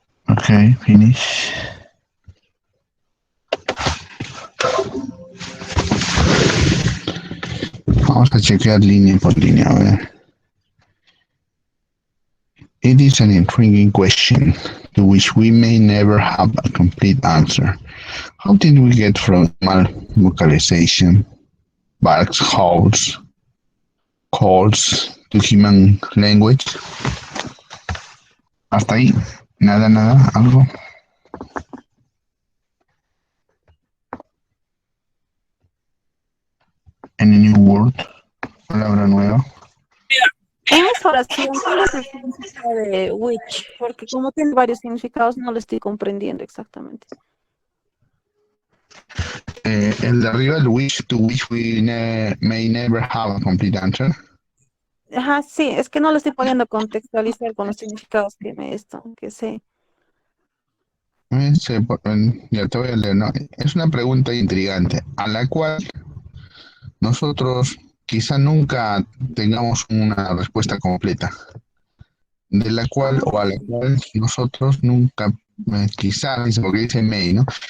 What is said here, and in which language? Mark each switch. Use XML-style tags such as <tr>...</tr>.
<en>Okay, finish.</en> <es>Vamos a chequear línea por línea, a ver.</es> <en>It is an intriguing question to which we may never have a complete answer. How did we get from animal vocalization, barks, howls, calls to human language?</en> <es>Hasta ahí. Nada, algo.</es> <en>Any new word?</en> <es>Palabra nueva. En esta oración, ¿cuál es el significado de which? Porque como tiene varios significados, no lo estoy comprendiendo exactamente. El de arriba, el which,</es> <en>to which we may never have a complete answer.</en> <es>Ajá, sí, es que no lo estoy poniendo a contextualizar con los significados que sé. Ya te voy a leer, ¿no? Es una pregunta intrigante, a la cual nosotros quizá nunca tengamos una respuesta completa, de la cual o a la cual nosotros nunca, quizá, dice, porque dice may, ¿no?</es>